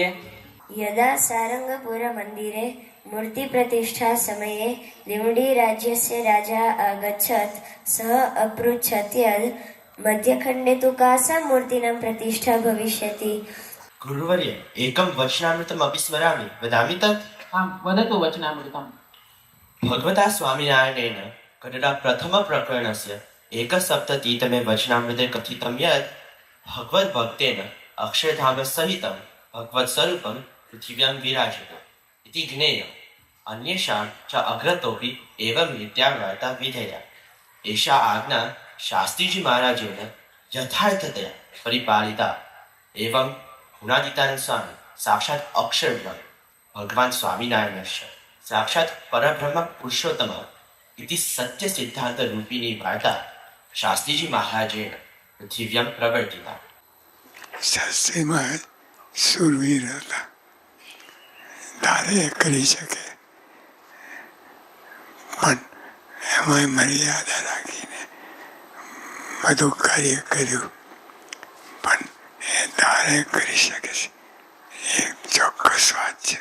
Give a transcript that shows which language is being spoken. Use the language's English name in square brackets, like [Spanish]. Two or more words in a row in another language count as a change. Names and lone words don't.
[Sanskrit] यदा सारङ्गपुरमन्दिरे मूर्तिप्रतिष्ठा समये दिवडी राज्यस्य राजा आगच्छत् सः अपृच्छत् यद् मध्यखण्डे तु कासां मूर्तीनां प्रतिष्ठा भविष्यति। गुरुवर्य एकं वचनामृतमपि स्मरामि वदामि तत्। आम वदतु वचनामृतम। भगवता स्वामिनारायणेन कन्नडा प्रथमप्रकरणस्य एकसप्ततितमे वचनामृते कथितं यत् भगवद्भक्तेन अक्षरधामसहितं भगवत्स्वरूपं पृथिव्यां विराजते इति ज्ञेयम् अन्येषां च अग्रतोऽपि एवं रीत्या वार्ता विधेया। एषा आज्ञा शास्त्रीजी महाराजेन यथार्थतया परिपालिता। एवं गुणातीतानन्द स्वामी साक्षात् अक्षरब्रह्म भगवान् स्वामिनारायणस्य साक्षात् परब्रह्म पुरुषोत्तम इति सत्यसिद्धान्तरूपिणी वार्ता शास्त्रीजी महाराजेन पृथिव्यां प्रवर्तिता। [Gujarati] શાસ્ત્રી મહારાજ સુરવીર હતા, ધારે કરી શકે પણ એમાં મર્યાદા રાખીને બધું કાર્ય કર્યું, પણ એ ધારે કરી શકે છે એ ચોક્કસ વાત છે.